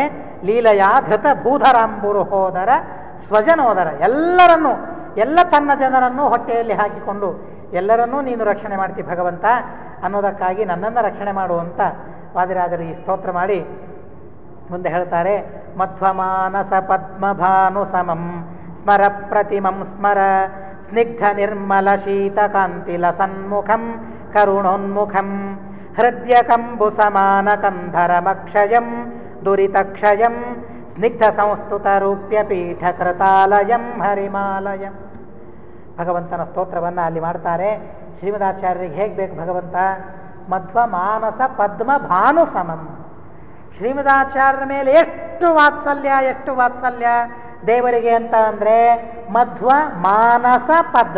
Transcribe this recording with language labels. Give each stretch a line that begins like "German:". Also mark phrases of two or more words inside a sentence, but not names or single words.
Sanskrit: ಲೀಲೆಯ ಧೃತ ಭೂಧರಾಂಬುರು ಹೋದರ ಸ್ವಜನೋದರ.
Kannada: ಎಲ್ಲರನ್ನೂ, ಎಲ್ಲ ತನ್ನ ಜನರನ್ನು ಹೊಟ್ಟೆಯಲ್ಲಿ ಹಾಕಿಕೊಂಡು ಎಲ್ಲರನ್ನೂ ನೀನು ರಕ್ಷಣೆ ಮಾಡ್ತಿ ಭಗವಂತ ಅನ್ನೋದಕ್ಕಾಗಿ ನನ್ನನ್ನು ರಕ್ಷಣೆ ಮಾಡುವಂತ ವಾದಿರಾಜರು ಈ ಸ್ತೋತ್ರ ಮಾಡಿ ಮುಂದೆ ಹೇಳ್ತಾರೆ.
Sanskrit: ಮಧ್ವಮಾನಸ ಪದ್ಮಭಾನು ಸಮಂ ಸ್ಮರ ಪ್ರತಿಮಂ ಸ್ಮರ ಸ್ನಿಗ್ಧ ನಿರ್ಮಲ ಶೀತಕಾಂತಿಲ ಸನ್ಮುಖಂ ಕರುಣೋನ್ಮುಖಂ ಹೃದಯಕಂಬು ಸಮಾನ ಕಂಧರಮಕ್ಷಯಂ ದುರಿತಕ್ಷಯಂ ಸ್ನಿಗ್ಧ ಸಂಸ್ತುತ ರೂಪ್ಯ ಪೀಠ ಕೃತಾಲಯಂ ಹರಿಮಾಲಯಂ.
Kannada: ಭಗವಂತನ ಸ್ತೋತ್ರವನ್ನು ಅಲ್ಲಿ ಮಾಡ್ತಾರೆ. ಶ್ರೀಮದಾಚಾರ್ಯರಿಗೆ ಹೇಗೆ ಬೇಕು ಭಗವಂತ?
Sanskrit: ಮಧ್ವ ಮಾನಸ ಪದ್ಮ ಭಾನು ಸಮಂ.
Kannada: ಶ್ರೀಮದಾಚಾರ್ಯರ ಮೇಲೆ ಎಷ್ಟು ವಾತ್ಸಲ್ಯ ದೇವರಿಗೆ ಅಂತ ಅಂದರೆ
Sanskrit: ಮಧ್ವ ಮಾನಸ ಪದ್ಮ.